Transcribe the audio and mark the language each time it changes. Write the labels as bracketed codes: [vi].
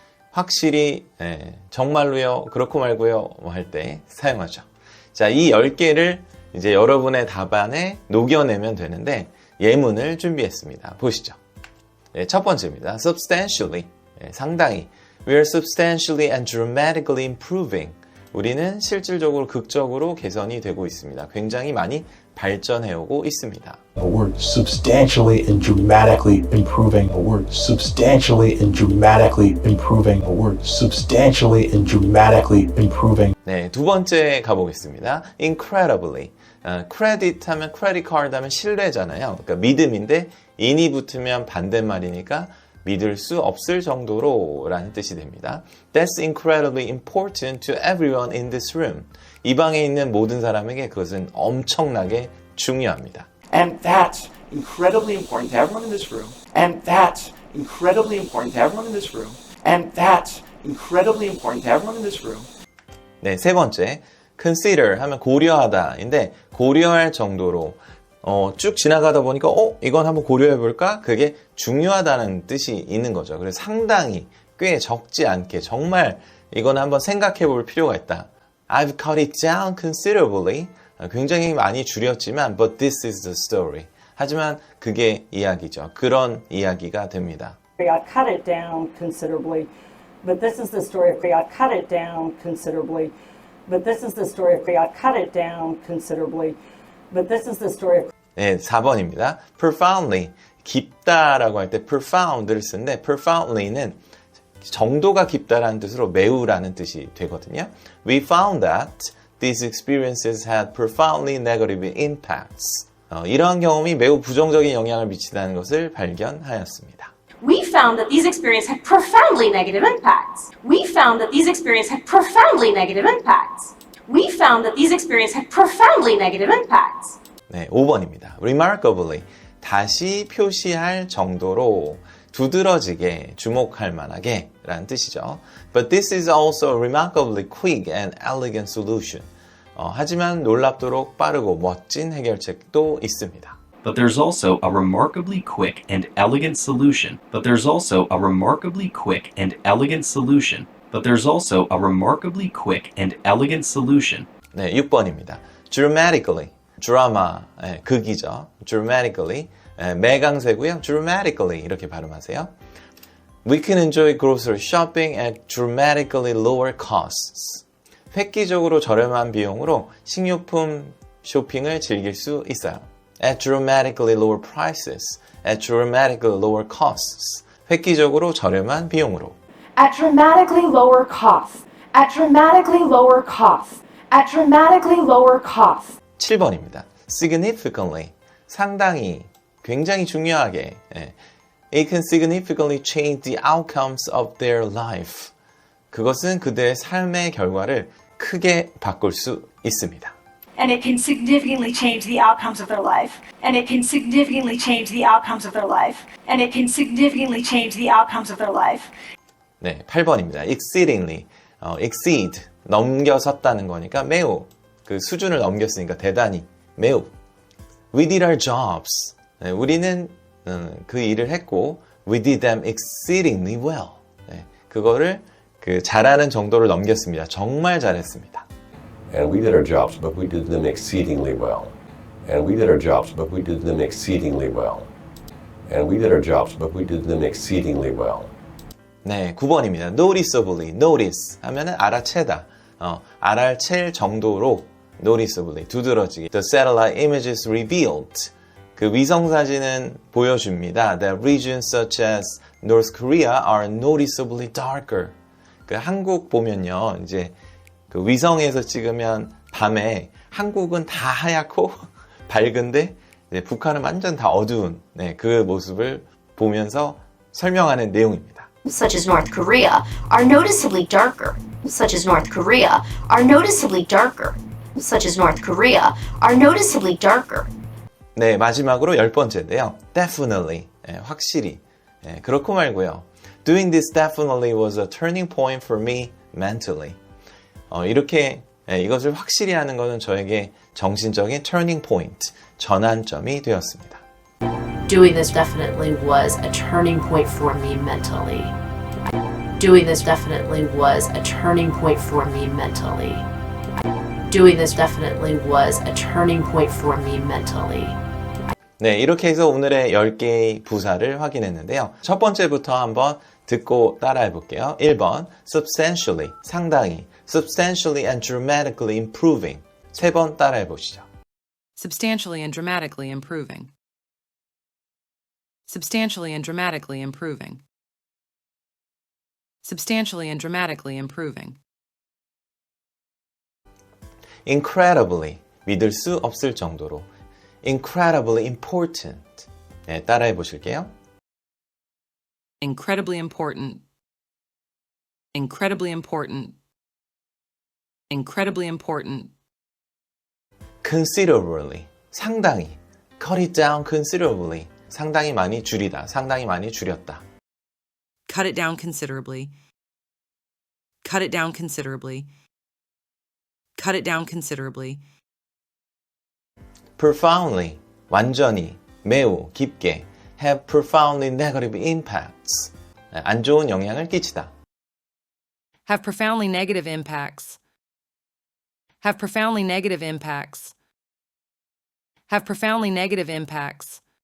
[ko] 확실히, 정말로요, 그렇고 말고요 할 때 사용하죠. 자, 이 10개를 이제 여러분의 답안에 녹여내면 되는데 예문을 준비했습니다. 보시죠. 첫 번째입니다. substantially, 상당히. [en] We are substantially and dramatically improving. [ko] 우리는 실질적으로 극적으로 개선이 되고 있습니다. 굉장히 많이 발전해오고 있습니다. [en] The word substantially and dramatically improving. The word substantially and dramatically improving. The word substantially and dramatically improving. [ko] 네, 두 번째 가보겠습니다. incredibly. credit 하면 credit card 하면 신뢰잖아요. 그러니까 믿음인데 in이 붙으면 반대말이니까 믿을 수 없을 정도로 라는 뜻이 됩니다. [en] That's incredibly important to everyone in this room. [ko] 이 방에 있는 모든 사람에게 그것은 엄청나게 중요합니다. [en] And that's incredibly important to everyone in this room. And that's incredibly important to everyone in this room. And that's incredibly important to everyone in this room. [ko] 네, 세 번째. consider 하면 고려하다인데 고려할 정도로 쭉 지나가다 보니까 이건 한번 고려해 볼까? 그게 중요하다는 뜻이 있는 거죠. 그래서 상당히 꽤 적지 않게 정말 이건 한번 생각해 볼 필요가 있다. [en] I've cut it down considerably. [ko] 굉장히 많이 줄였지만 [en] but this is the story. [ko] 하지만 그게 이야기죠. 그런 이야기가 됩니다. [en] I cut it down considerably, but this is the story of I cut it down considerably, but this is the story of I cut it down considerably, but this is the story of [ko] 네, 4번입니다. profoundly, 깊다라고 할 때 profound를 쓰는데 profoundly는 정도가 깊다라는 뜻으로 매우라는 뜻이 되거든요. [en] We found that these experiences had profoundly negative impacts. [ko] 이러한 경험이 매우 부정적인 영향을 미친다는 것을 발견하였습니다. [en] We found that these experiences had profoundly negative impacts. We found that these experiences had profoundly negative impacts. We found that these experiences had profoundly negative impacts. [ko] 네, 5번입니다. remarkably, 다시 표시할 정도로 두드러지게, 주목할 만하게 라는 뜻이죠. [en] But this is also a remarkably quick and elegant solution. [ko] 하지만 놀랍도록 빠르고 멋진 해결책도 있습니다. [en] But there's also a remarkably quick and elegant solution. But there's also a remarkably quick and elegant solution. But there's also a remarkably quick and elegant solution. [ko] 네, 6번입니다. dramatically, 드라마, 극이죠. dramatically, 매강세고요. dramatically 이렇게 발음하세요. [en] We can enjoy grocery shopping at dramatically lower costs. [ko] 획기적으로 저렴한 비용으로 식료품 쇼핑을 즐길 수 있어요. [en] At dramatically lower prices. At dramatically lower costs. [ko] 획기적으로 저렴한 비용으로. [en] At dramatically lower costs. At dramatically lower costs. At dramatically lower costs. [ko] 7번입니다. significantly, 상당히, 굉장히 중요하게. [en] It can significantly change the outcomes of their life. [ko] 그것은 그들의 삶의 결과를 크게 바꿀 수 있습니다. [en] And it can significantly change the outcomes of their life. And it can significantly change the outcomes of their life. And it can significantly change the outcomes of their life. [ko] 네, 8번입니다. exceedingly, exceed, 넘겨섰다는 거니까 매우, 그 수준을 넘겼으니까 대단히, 매우. [en] We did our jobs. [ko] 네, 우리는 그 일을 했고, [en] We did them exceedingly well. [ko] 네, 그거를 그 잘하는 정도를 넘겼습니다. 정말 잘했습니다. [en] And we did our jobs, but we did them exceedingly well. And we did our jobs, but we did them exceedingly well. And we did our jobs, but we did them exceedingly well. [ko] 네, 9번입니다. Noticeably, notice 하면은 알아채다. 알아챌 정도로 noticeably, 두드러지게. [en] The satellite images revealed. [ko] 그 위성사진은 보여줍니다. [en] That regions such as North Korea are noticeably darker. [ko] 그 한국 보면요, 이제 그 위성에서 찍으면 밤에 한국은 다 하얗고 밝은데 이제 북한은 완전 다 어두운 네, 그 모습을 보면서 설명하는 내용입니다. [en] Such as North Korea, are noticeably darker. Such as North Korea, are noticeably darker. Such as North Korea, are noticeably darker. [ko] 네, 마지막으로 10번째인데요. Definitely, 확실히. 그렇고 말고요. [en] Doing this definitely was a turning point for me mentally. [ko] 이렇게 이것을 확실히 하는 것은 저에게 정신적인 turning point, 전환점이 되었습니다. [en] Doing this definitely was a turning point for me mentally. Doing this definitely was a turning point for me mentally. Doing this definitely was a turning point for me mentally. [ko] 네, 이렇게 해서 오늘의 10개의 부사를 확인했는데요. 첫 번째부터 한번 듣고 따라해 볼게요. [en] 1번, substantially, 상당히, substantially and dramatically improving. [ko] 3번 따라해 보시죠. [en] Substantially and dramatically improving. Substantially and dramatically improving. Substantially and dramatically improving. [ko] Incredibly, 믿을 수 없을 정도로. [en] Incredibly important. [ko] 네, 따라해 보실게요. [en] Incredibly important. Incredibly important. Incredibly important. [ko] Considerably, 상당히. [en] Cut it down considerably. [ko] 상당히 많이 줄이다. 상당히 많이 줄였다. [en] Cut it down considerably. Cut it down considerably. Cut it down considerably. [ko] Profoundly, 완전히, 매우, 깊게. [en] Have profoundly negative impacts. [ko] 안 좋은 영향을 끼치다. [en] Have profoundly negative impacts. Have profoundly negative impacts. Have profoundly negative impacts.